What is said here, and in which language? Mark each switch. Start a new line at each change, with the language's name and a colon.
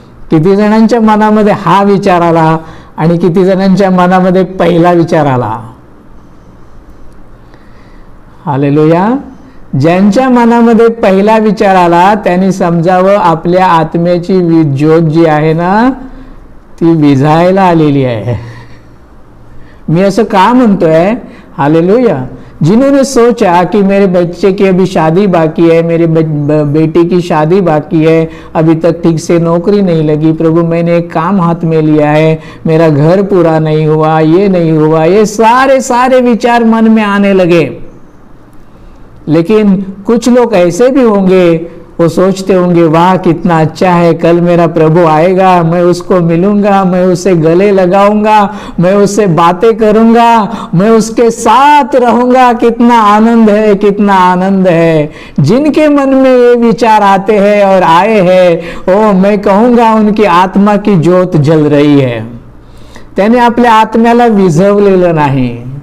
Marathi: किती जणांच्या मनामध्ये हा विचार आला आणि किती जणांच्या मनामध्ये पहिला विचार आला. हालेलुया. ज्यांच्या मनामध्ये पहिला विचार आला त्यांनी समजावं आपल्या आत्म्याची ज्योत जी आहे ना ती विझायला आलेली आहे. मी असं का म्हणतोय? हालेलुया.
Hindi: जिन्होंने सोचा कि मेरे बच्चे की अभी शादी बाकी है, मेरे बेटी की शादी बाकी है, अभी तक ठीक से नौकरी नहीं लगी, प्रभु मैंने एक काम हाथ में लिया है, मेरा घर पूरा नहीं हुआ, ये नहीं हुआ, ये सारे सारे विचार मन में आने लगे. लेकिन कुछ लोग ऐसे भी होंगे, वो सोचते होंगे वाह कितना अच्छा है, कल मेरा प्रभु आएगा, मैं उसको मिलूंगा, मैं उसे गले लगाऊंगा, मैं उससे बातें करूंगा, मैं उसके साथ रहूंगा, कितना आनंद है, कितना आनंद है. जिनके मन में ये विचार आते हैं और आए हैं, ओ मैं कहूंगा उनकी आत्मा की ज्योत जल रही है.
Marathi: त्याने आपल्या आत्म्याला विझवलेलं नाही.